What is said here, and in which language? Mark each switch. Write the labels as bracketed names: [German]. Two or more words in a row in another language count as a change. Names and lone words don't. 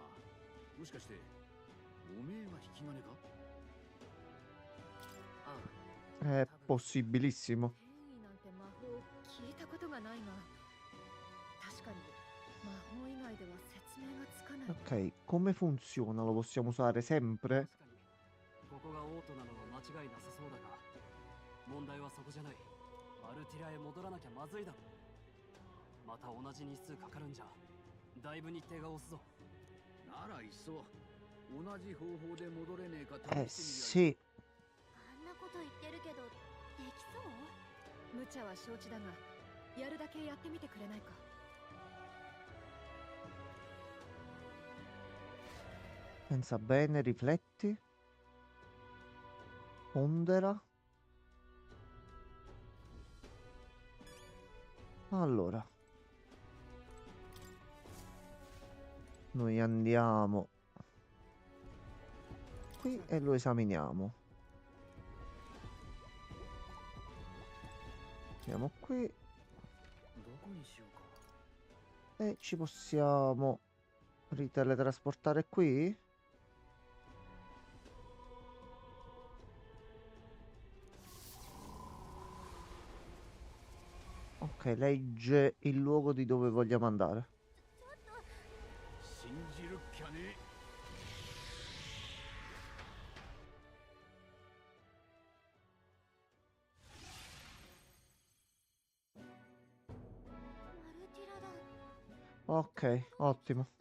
[Japanese] もしかしておめえが引き金か？ [Italian] È possibilissimo. [Japanese] 転移なんて魔法聞いたことがないが、確かに魔法以外では説明がつかない。 [Italian] Ok, come funziona? Lo possiamo usare sempre? [Japanese] 確かにここがオートなのは間違いなさそうだが、問題はそこじゃない。マルティラへ戻らなきゃまずいだろ。また同じ日数かかるんじゃだいぶ日程が押すぞ。ならいっそ同じ方法で戻れねえか [Italian] Sì. [Japanese] あんなこと言ってるけど、できそう？無茶は承知だが、やるだけやってみてくれないか。 [Italian] Pensa bene, rifletti. Pondera. Allora. Noi andiamo qui e lo esaminiamo. Andiamo qui [Japanese] どこにしようか。 [Italian] e ci possiamo riteletrasportare qui? Ok, legge il luogo di dove vogliamo andare. [Japanese] 信じるっきゃね。マルティラだ。 [Italian] Ok, ottimo.